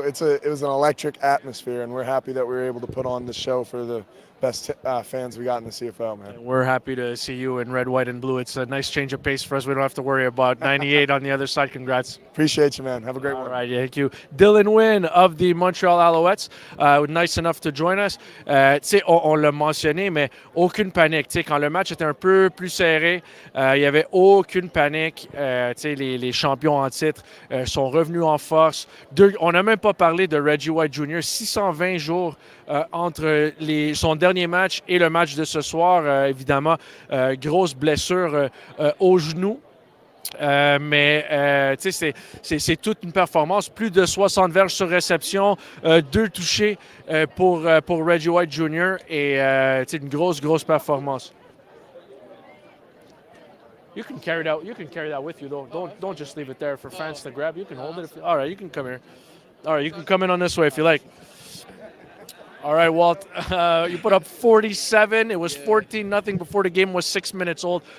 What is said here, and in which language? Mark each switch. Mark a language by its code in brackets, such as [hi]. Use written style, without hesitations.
[en] It was an electric atmosphere, and we're happy that we were able to put on the show for the best fans we got in the CFL, man. And we're happy to see you in red, white, and blue. It's a nice change of pace for us. We don't have to worry about 98 on the other side. Congrats. Appreciate you, man. Have a great one. All right, thank you. Dylan Wynn of the Montreal Alouettes, nice enough to join us. [fr] On l'a mentionné, mais aucune panique. Quand le match était un peu plus serré, il n'y avait aucune panique. Les champions en titre sont revenus en force. On n'a même pas parlé de Reggie White Jr. 620 jours entre son dernier match et le match de ce soir. Évidemment, grosse blessure au genou. Mais c'est toute une performance. Plus de 60 verges sur réception, 2 touchés pour Reggie White Jr. et une grosse performance. [en] You can carry that with you, though. Don't just leave it there for fans to grab. You can hold it. All right, you can come here. All right, you can come in on this way if you like. All right, Walt, you put up 47. It was 14-0 before the game was 6 minutes old.